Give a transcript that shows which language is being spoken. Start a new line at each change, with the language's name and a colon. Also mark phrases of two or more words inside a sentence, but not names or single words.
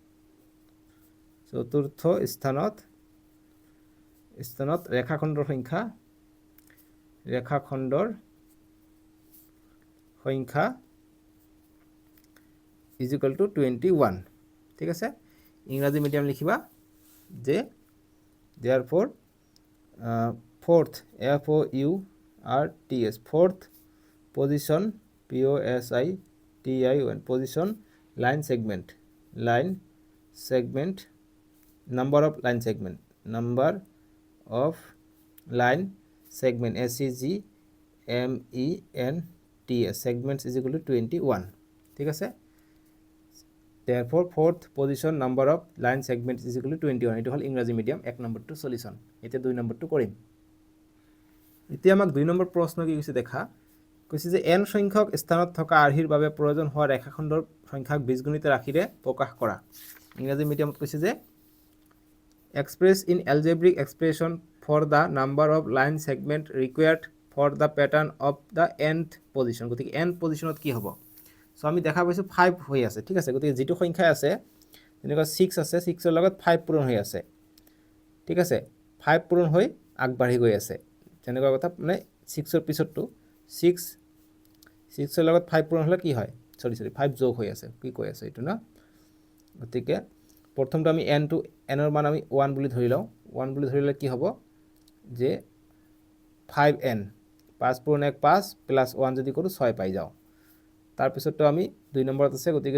Assamese: স্থানত ৰেখাখণ্ডৰ সংখ্যা
English: is equal to 21
Assamese: ঠিক আছে ইংৰাজী মিডিয়াম লিখিবা যে
English: therefore fourth FOURTH fourth position POSITION position line segment number of line segment SEGMENTS segments is equal to 21
Assamese: ঠিক আছে
English: therefore fourth position number of line segments is equal to 21
Assamese: এটো হল ইংৰাজী মিডিয়াম 1 নম্বৰটো সলিউশন এতিয়া 2 নম্বৰটো কৰিম এতিয়া আমাক 2 নম্বৰ প্ৰশ্ন কি কৈছে দেখা কৈছে যে n সংখ্যক স্থানত থকা আৰ্হিৰ বাবে প্ৰয়োজন হোৱা ৰেখাখণ্ডৰ সংখ্যাক বীজগণিত ৰাখিৰে প্ৰকাশ কৰা ইংৰাজী মিডিয়ামত কৈছে যে
English: express in algebraic expression for the number of line segment required for the pattern of the nth position
Assamese: গতিকে nth পজিশনত কি হ'ব সো আমি দেখা পাইছো 5 হৈ আছে ঠিক আছে গতিকে যেটো সংখ্যা আছে যেনেকৈ 6 আছে 6 এর লগত 5 পূৰণ হৈ আছে ঠিক আছে 5 পূৰণ হৈ আগবাঢ়ি গৈ আছে যেনেকৈ কথা মানে 6 এর পিছতটো 6 এর লগত 5 পূৰণ হলে কি হয় সরি 5 যোগ হৈ আছে কি কৈ আছে এটো না গতিকে প্ৰথমটো আমি n এর মান আমি 1 বুলি ধৰি লও 1 বুলি ধৰিলে কি হ'ব যে 5n 5 পূৰণ 1 5 প্লাস 1 যদি কৰো 6 পাই যাও তার পিছতটো আমি 2 নম্বৰত আছে গতিকে